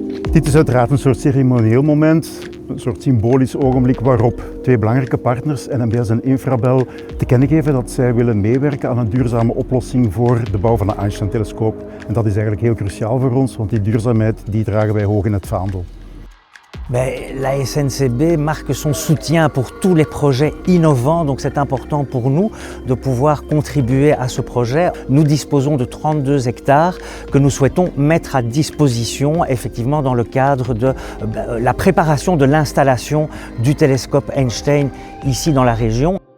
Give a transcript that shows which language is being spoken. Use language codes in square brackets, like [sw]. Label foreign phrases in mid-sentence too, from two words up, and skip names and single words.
[nl] Dit is uiteraard een soort ceremonieel moment, een soort symbolisch ogenblik waarop twee belangrijke partners, NMBS en Infrabel, te kennen geven dat zij willen meewerken aan een duurzame oplossing voor de bouw van de Einstein-telescoop. En dat is eigenlijk heel cruciaal voor ons, want die duurzaamheid die dragen wij hoog in het vaandel. [fr] La SNCB marque son soutien pour tous les projets innovants, donc c'est important pour nous de pouvoir contribuer à ce projet. Nous disposons de 32 hectares que nous souhaitons mettre à disposition effectivement dans le cadre de la préparation de l'installation du télescope Einstein ici dans la région.